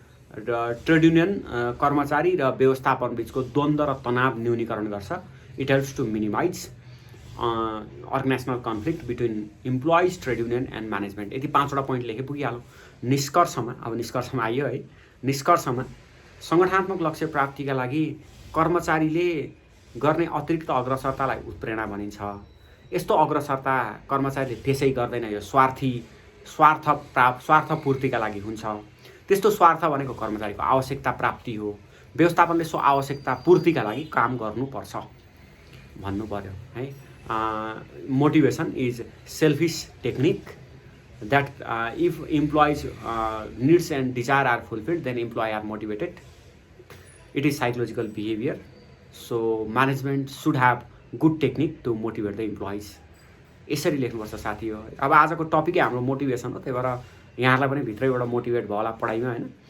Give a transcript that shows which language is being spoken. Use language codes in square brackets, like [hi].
[ne] र trade union कर्मचारी र व्यवस्थापन बिचको द्वन्द्व र तनाव न्यूनीकरण गर्छ। [en] It helps to minimize organizational conflict between employees, trade union and management. [ne] यति 5वटा पोइन्ट लेखे पुगिहालौँ। निष्कर्षमा आइयो है। निष्कर्षमा सङ्गठनात्मक लक्ष्य प्राप्तिका लागि कर्मचारीले गर्ने अतिरिक्त अग्रसरतालाई उत्प्रेरणा भनिन्छ। यस्तो अग्रसरता कर्मचारीले त्यसै गर्दैन, यो स्वार्थपूर्तिका लागि हुन्छ। त्यस्तो स्वार्थ भनेको कर्मचारीको आवश्यकता प्राप्ति हो। व्यवस्थापनले सो आवश्यकता पूर्तिका लागि काम गर्नुपर्छ भन्नु पर्यो है। [en] Motivation is selfish technique that if employees needs and desire are fulfilled then employee are motivated. It is psychological behaviour. So management should have good technique to motivate the employees. [ne] यसरी लेख्नुपर्छ साथी हो। अब आजको टपिकै हाम्रो मोटिभेसन हो, त्यही भएर यहाँहरूलाई पनि भित्रैबाट मोटिभेट भयो होला पढाइमा होइन।